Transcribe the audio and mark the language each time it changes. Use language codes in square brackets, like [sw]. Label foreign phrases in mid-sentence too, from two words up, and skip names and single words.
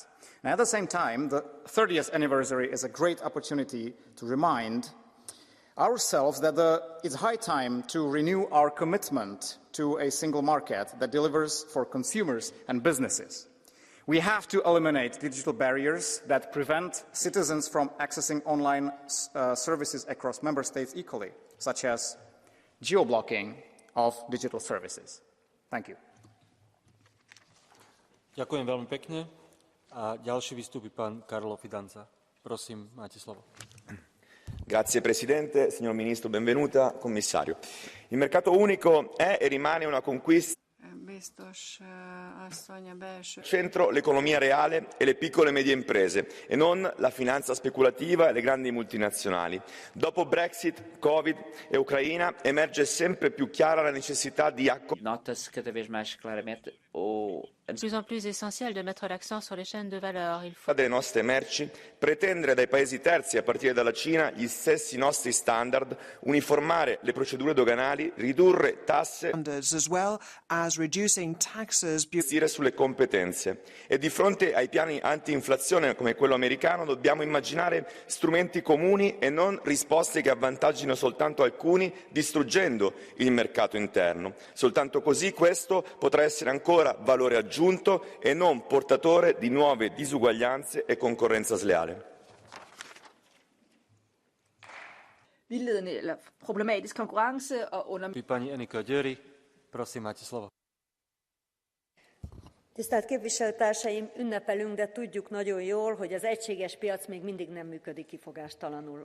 [en] And at the same time, the 30th anniversary is a great opportunity to remind ourselves that it's high time to renew our commitment to a single market that delivers for consumers and businesses. We have to eliminate digital barriers that prevent citizens from accessing online services across member states equally, such as geo-blocking of digital services. Thank you. [sk] Ďakujem veľmi pekne. A ďalší vystúpi pán Carlo Fidanza. Prosím, máte slovo. [it] Grazie Presidente, signor Ministro, benvenuta, Commissario. Il mercato unico è e rimane una conquista. Centro l'economia reale e le piccole e medie imprese e non la finanza speculativa e le grandi multinazionali. Dopo Brexit, Covid e Ucraina emerge sempre più chiara la necessità di [pt] Nota-se cada vez mais claramente [fr] de plus en plus essentiel de mettre l'accent sur les chaînes de valeur. Il faut [it] delle nostre merci, pretendere dai paesi terzi, a partire dalla Cina, gli stessi nostri standard, uniformare le procedure doganali, ridurre tasse, [en] as well as reducing taxes, [it] investire sulle competenze. E di fronte ai piani anti-inflazione come quello americano dobbiamo immaginare strumenti comuni e non risposte che avvantaggino soltanto alcuni, distruggendo il mercato interno. Soltanto così questo potrà essere ancora valore aggiunto e non portatore di nuove disuguaglianze e concorrenza sleale. [da] vildledende eller problematisk konkurrence og under... [sk] Pani Enika Győri, prosím, máte slovo. [hu] Tisztelt képviselőtársaim, ünnepelünk, de tudjuk nagyon jól, hogy az egységes piac még mindig nem működik kifogástalanul.